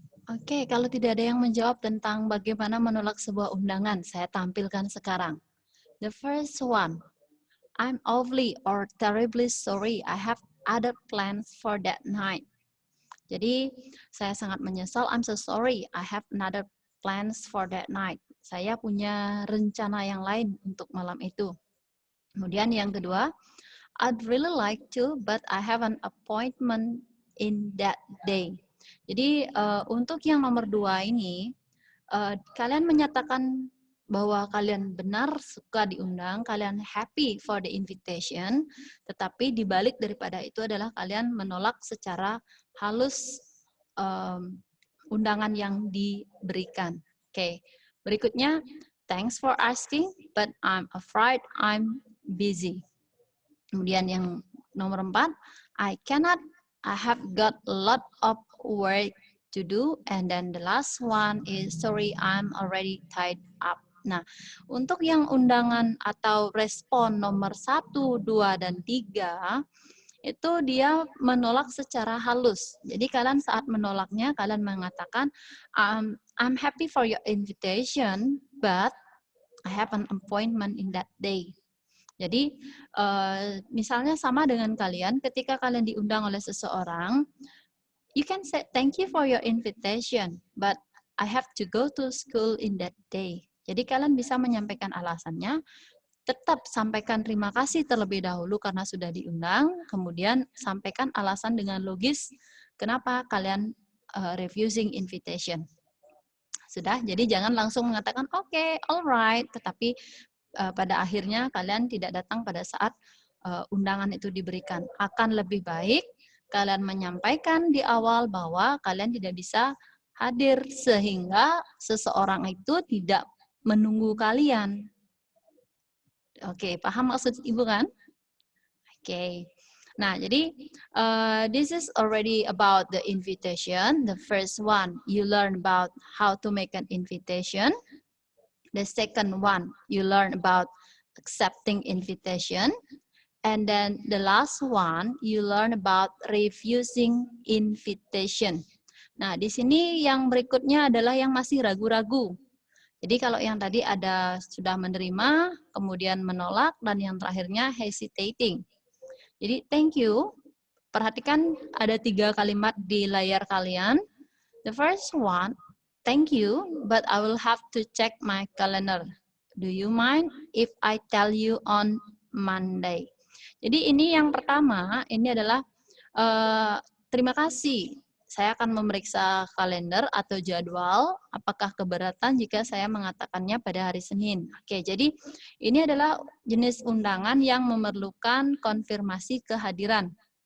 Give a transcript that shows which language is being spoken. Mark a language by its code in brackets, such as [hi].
[id] Oke, kalau tidak ada yang menjawab tentang bagaimana menolak sebuah undangan, saya tampilkan sekarang. [en] The first one, I'm awfully or terribly sorry, I have other plans for that night. [id] Jadi, saya sangat menyesal, [en] I'm so sorry, I have another plans for that night. [id] Saya punya rencana yang lain untuk malam itu. Kemudian yang kedua, [en] I'd really like to, but I have an appointment in that day. [id] Jadi untuk yang nomor 2 ini, kalian menyatakan bahwa kalian benar suka diundang, kalian [en] happy for the invitation, [id] tetapi dibalik daripada itu adalah kalian menolak secara halus undangan yang diberikan. Oke, berikutnya, [en] thanks for asking, but I'm afraid I'm busy. [id] Kemudian yang nomor 4, [en] I cannot, I have got a lot of work to do. And then the last one is, sorry, I'm already tied up. [id] Nah, untuk yang undangan atau respon nomor 1, 2, dan 3, itu dia menolak secara halus. Jadi kalian saat menolaknya, kalian mengatakan, [en] I'm happy for your invitation, but I have an appointment in that day. [id] Jadi, misalnya sama dengan kalian, ketika kalian diundang oleh seseorang, [en] you can say, thank you for your invitation, but I have to go to school in that day. [id] Jadi kalian bisa menyampaikan alasannya, tetap sampaikan terima kasih terlebih dahulu karena sudah diundang, kemudian sampaikan alasan dengan logis kenapa kalian refusing invitation. Sudah, jadi jangan langsung mengatakan okay, alright, tetapi pada akhirnya kalian tidak datang pada saat undangan itu diberikan. Akan lebih baik kalian menyampaikan di awal bahwa kalian tidak bisa hadir sehingga seseorang itu tidak menunggu kalian. Oke, paham maksud Ibu kan? Oke. Nah, jadi [en] this is already about the invitation. The first one, you learn about how to make an invitation. The second one, you learn about accepting invitation. And then the last one, you learn about refusing invitation. [id] Nah, di sini yang berikutnya adalah yang masih ragu-ragu. Jadi kalau yang tadi ada sudah menerima, kemudian menolak, dan yang terakhirnya hesitating. Jadi thank you. Perhatikan ada 3 kalimat di layar kalian. [en] The first one, thank you, but I will have to check my calendar. Do you mind if I tell you on Monday? [id] Jadi ini yang pertama, ini adalah terima kasih. Saya akan memeriksa kalender atau jadwal, apakah keberatan jika saya mengatakannya pada hari Senin. Oke, jadi ini adalah jenis undangan yang memerlukan konfirmasi kehadiran.